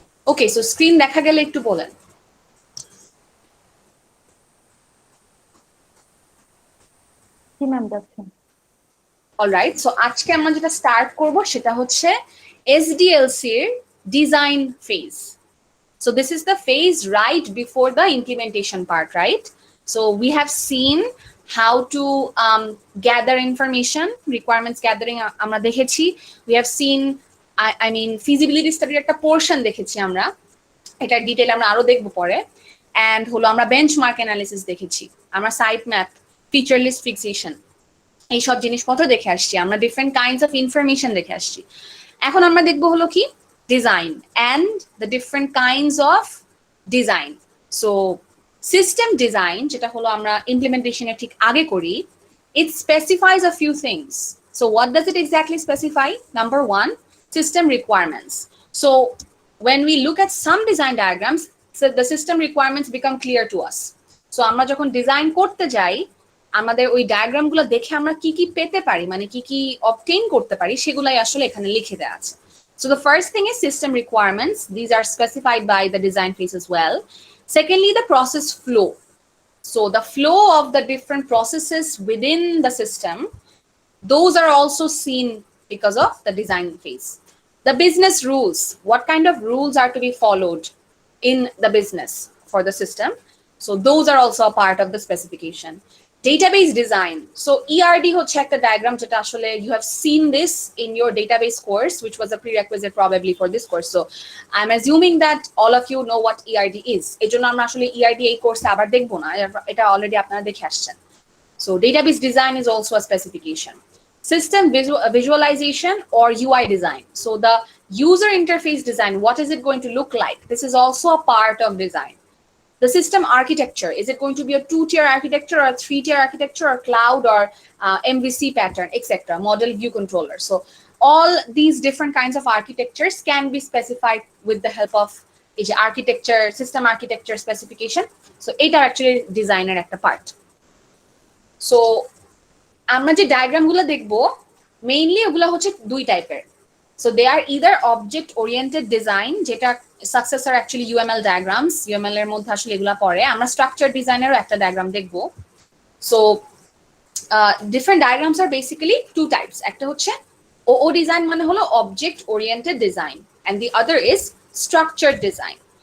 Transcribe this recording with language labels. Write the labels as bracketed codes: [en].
[bn] ওকে, so screen দেখা গেলে একটু বলেন। জি ম্যাম, যাচ্ছে। অলরাইট, সো আজকে আমরা যেটা স্টার্ট করব সেটা হচ্ছে এসডিএলসি এর design phase. [en] So this is the phase right before the implementation part, right? So we have seen how to gather information, [bn] requirements gathering আমরা দেখেছি, [en] we have seen I mean feasibility study [bn] একটা portion দেখেছি আমরা, এটা detail আমরা আরো দেখব পরে, এন্ড হলো আমরা বেঞ্চমার্ক অ্যানালিসিস দেখেছি, আমরা site map, feature list fixation, এই সব জিনিসপত্র দেখে আসছি, আমরা ডিফারেন্ট কাইন্ডস অফ ইনফরমেশন দেখে আসছি। এখন আমরা দেখব হলো কি [en] design and the different kinds of design. So system design [bn] যেটা হলো আমরা implementation-এর ঠিক আগে করি, [en] it specifies a few things. So what does it exactly specify? Number one, system requirements. So when we look at some design diagrams, so the system requirements become clear to us. [bn] So আমরা যখন design করতে যাই, আমাদের ওই diagram গুলো দেখে আমরা কি কি পেতে পারি, মানে কি কি অবটেইন করতে পারি, সেগুলাই আসলে এখানে লিখে দেওয়া আছে। [en] So the first thing is system requirements. These are specified by the design phase as well. Secondly, the process flow. So the flow of the different processes within the system, those are also seen because of the design phase. The business rules, what kind of rules are to be followed in the business for the system. So those are also a part of the specification. Database design. So ERD [bn] হচ্ছে একটা [en] diagram [bn] যেটা আসলে [en] you have seen this in your database course, which was a prerequisite probably for this course. So I'm assuming that all of you know what ERD is. [bn] এজন্য আমরা আসলে ERD এই কোর্সে আবার দেখব না, এটা অলরেডি আপনারা দেখে আসছেন। [en] So database design is also a specification. System visualization or UI design. So the user interface design, what is it going to look like? This is also a part of design. The system architecture, is it going to be a 2-tier architecture or a 3-tier architecture or cloud or MVC pattern, etc., model view controller. So all these different kinds of architectures can be specified with the help of architecture, system architecture specification. So it are actually designer at the part. [bn] So আমরা যে diagram গুলো দেখবো mainly ওগুলো হচ্ছে দুই টাইপের। [en] so they are either object oriented design, [bn] যেটা successor actually UML diagrams, UML এর মধ্যে আসলে এগুলো পড়ে। আমরা স্ট্রাকচার ডিজাইনেরও একটা ডায়াগ্রাম দেখবো। সো ডিফারেন্ট ডায়াগ্রামস আর বেসিক্যালি টু টাইপস, একটা হচ্ছে ও ডিজাইন মানে হলো object oriented design, [en] And the other is structure design.